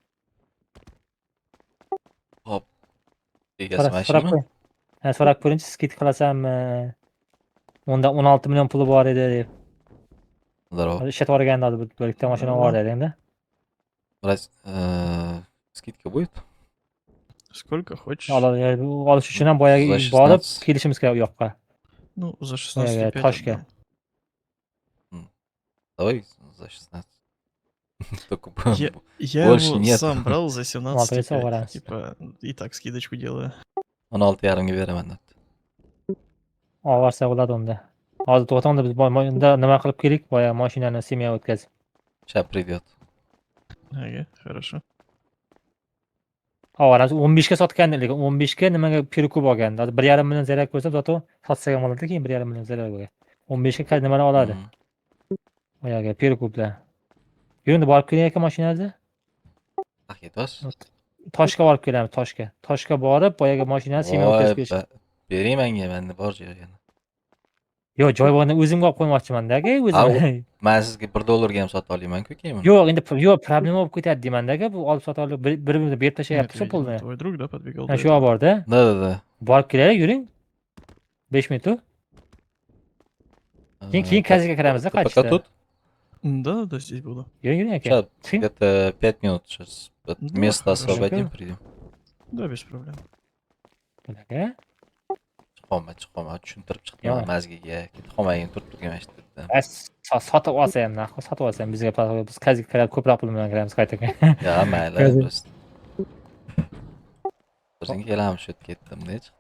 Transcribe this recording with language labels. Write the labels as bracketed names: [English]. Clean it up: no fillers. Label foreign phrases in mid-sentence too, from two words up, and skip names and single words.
[Uzbek] Hop. Egasi So'rab mashina? ko'ring. So'rab ko'ringchi, skidka qilasanmi? Unda 16 million puli bor edi deb. [Russian] Здорово. [Uzbek] Hozir ishlatib yuborganda hozir bir ikkita mashina bor deding-da. [Russian] Skidka будет? Сколько хочешь? [Uzbek] Olish uchun ham boyagi [Russian] За [Uzbek] borib 16. kelishimiz kerak u yoqqa. [Russian] Ну, за [Uzbek] Boyagi 16,5 Toshga. [Russian] отдам. Давай за 16. Только Я больше его нет. сам брал за Ладно, это 17,5. раз. Типа, и так скидочку делаю. [Uzbek] 16,5ga beraman debdi. Olsa bo'ladi unda. Hozir to'xtamda biz unda nima qilib kelik, boyagi mashinani semya o'tkazib. [Russian] Сейчас придет. Ага, хорошо. [Uzbek] Ovaramiz 15 ga sotgandi, lekin 15 ga nimaga perikub olgandi. Hozir 1,5 million zarar ko'rsa, zato sotsa ham oladi, keyin 1,5 million zarar bo'lgan. 15 ga nimadan oladi? Mhm. Boyagi perikubdan. Endi borib keling aka mashinangizni. Aytyapsiz? Toshga borib kelamiz, Toshga. Toshga borib, boyagi mashinani semya o'tkazib kelish. Bering menga, menda bor joyini. Yo'q, joy borni o'zimga olib qo'ymoqchiman-da aka, o'zim. Men sizga $1 ga ham sota olaman-ku keyin. Yo'q, endi yo'q, problema bo'lib ketadi deyman-da aka, bu olib sota olib bir-birimizni berib [Russian] Это, [Uzbek] tashlayapti shu [Russian] видимо, [Uzbek] pulni. [Russian] твой друг, да, подбегал [Uzbek] Ha, [Russian] до [Uzbek] shu yoq [Russian] этого? [Uzbek] borda. [Russian] Да. [Uzbek] Borib kelaylik, yuring. 5 minut. Keyin kaziga kiramiz-da, [Russian] Ты пока [Uzbek] qaytishda. [Russian] тут? Да, здесь буду. [Uzbek] Yuring aka. [Russian] Сейчас [Uzbek] Chiqing. [Russian] где-то 5 минут. Сейчас Да, место хорошо. освободим, придем. Да, без проблем. [Uzbek] Aka. Chiqolma. Tushuntirib chiqdim Yo'q. mazgiga. Qolmagin turib turgan dedim. Sotib olsa ham naqd, sotib olsa ham bizga biz kaziga kirib ko'proq pul bilan kiramiz qaytaga. Ya mayli, Kazi- [Russian] просто. [Uzbek] O'zing kelamiz shu yerga ketdim-da chiqdim.